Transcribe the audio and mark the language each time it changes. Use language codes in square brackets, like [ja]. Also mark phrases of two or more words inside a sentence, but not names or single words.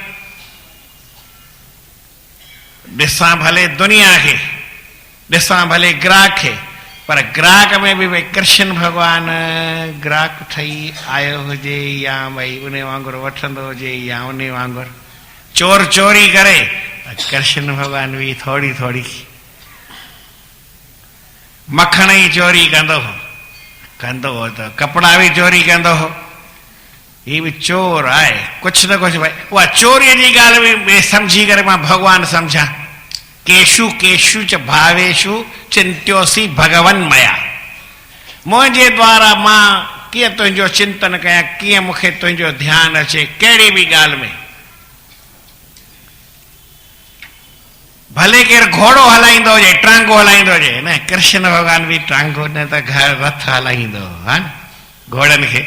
[sd] ॾिसां भले दुनिया खे, ॾिसां भले ग्राहक खे, पर ग्राहक में बि भई कृष्ण भॻवान ग्राहक ठही आयो हुजे या भई उन वांगुरु वठंदो हुजे या उन वांगुरु चोर चोरी करे, कृष्ण भॻवान बि थोरी थोरी मखण ई चोरी कंदो हो त कपिड़ा बि चोरी कंदो हो, ही बि चोर आहे कुझु न कुझु। भई उहा चोरीअ जी ॻाल्हि बि सम्झी करे मां भॻवानु सम्झां। [sa] केशु केशु च भावेशु चिंत्योसी भगवन मया, [sd] मुंहिंजे द्वारा मां कीअं तुंहिंजो चिंतन कयां, कीअं मूंखे तुंहिंजो ध्यानु अचे कहिड़ी बि ॻाल्हि में। भले केरु घोड़ो हलाईंदो हुजे, टांगो हलाईंदो हुजे, न कृष्ण भॻवान बि टांगो न त घर रथ हलाईंदो हा न घोड़नि खे।